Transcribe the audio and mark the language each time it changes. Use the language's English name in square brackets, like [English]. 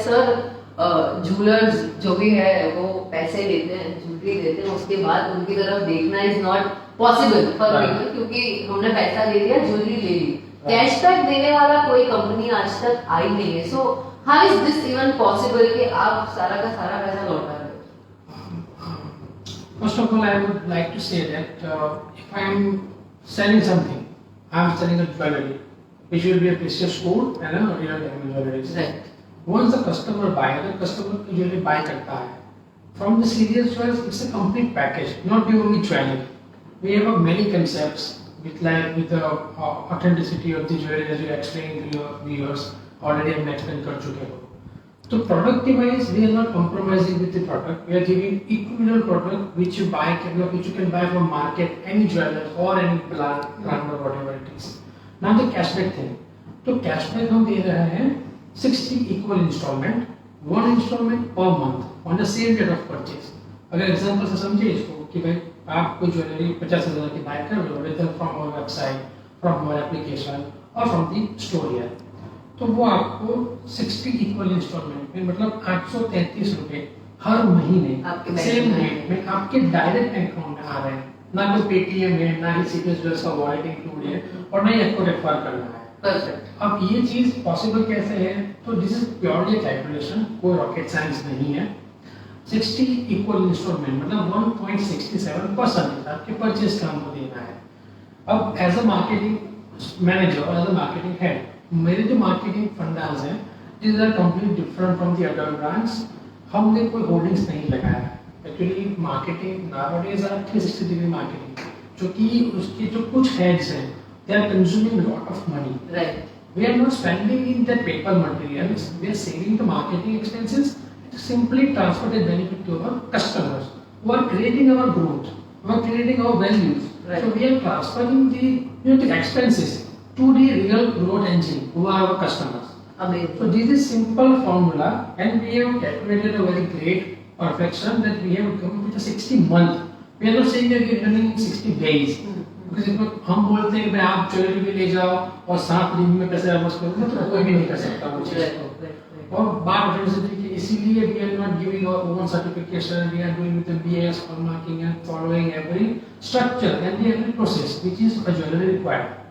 [Hindi] Sir, jewellers जो भी है वो पैसे लेते हैं, ज्वेलरी देते हैं, उसके बाद उनकी तरफ देखना [English] is not possible for people, [Hindi] क्योंकि हमने पैसा ले लिया, ज्वेलरी ले ली, कैशबैक देने वाला कोई कंपनी आज तक आई नहीं है। [English] so how is this even possible [Hindi] कि आप सारा का सारा पैसा लौटा रहे हो? [English] First of all, I would like to say that if I am selling something, I am selling a jewelry, which will be a precious gold and a real diamond jewelry. Right. Once the customer buy, the customer usually buy [Hindi] करता है. [English] From the serious jewels, it's a complete package, not the only jewelry. We have many concepts with the authenticity of the jewelry as you explained to your viewers. [Hindi] Already हम explain कर चुके हो. [English] So product wise, we are not compromising with the product. We are giving equivalent product which you can buy from market, any jeweler or any brand or whatever it is. Now the cashback thing. [Hindi] तो [English] cashback [Hindi] हम दे रहे हैं [English] 60 equal installment, one installment per month on the same date of purchase. [Hindi] अगर example से समझिए इसको कि भाई आप कोई ज्वेलरी 50,000 की बाय कर रहे हो [English] from our website, from our application और from the store here, [Hindi] तो वो आपको 60 इक्वल इंस्टॉलमेंट में मतलब 833 रुपए हर महीने सेम रेट में आपके डायरेक्ट अकाउंट में आ रहे हैं। ना तो पेटीएम है, ना ही सीपीएस जैसा का वॉलेट इंक्लूड है और ना ही आपको रेफर करना है। परफेक्ट। अब ये चीज पॉसिबल कैसे है? तो [English] this is purely calculation, [Hindi] कोई रॉकेट साइंस नहीं है। 60 इक्वल इंस्टॉलमेंट मतलब 1.67% आपके परचेज का हमको देना है। [English] अब as a marketing manager और as a marketing head, [Hindi] मेरे जो मार्केटिंग फंडास हैं [English] This are complete different from the other brands. [Hindi] हमने कोई होर्डिंग्स नहीं लगाया। [English] actually marketing nowadays are 360 degree marketing, [Hindi] जो कि उसके जो कुछ हेड्स हैं [English] They are consuming lot of money. Right. We are not spending in the paper materials, we are saving the marketing expenses to simply transfer the benefit to our customers who are creating our growth, who are creating our values. Right. So we are transferring the expenses to the real growth engine who are our customers. Amazing. So this is simple formula and we have calculated a very great perfection that we have come with a 60 month. We are not saying that we are running 60 days. [Hindi] Because हम बोलते हैं कि भाई आप jewellery भी ले जाओ और 7 दिन में पैसे वापस करो, तो कोई भी नहीं कर सकता वो चीज़ को। और बात है कि इसीलिए [English] we are not giving our own certification, we are doing with the BIS hallmarking and following every structure and the every process which is a jewelry required.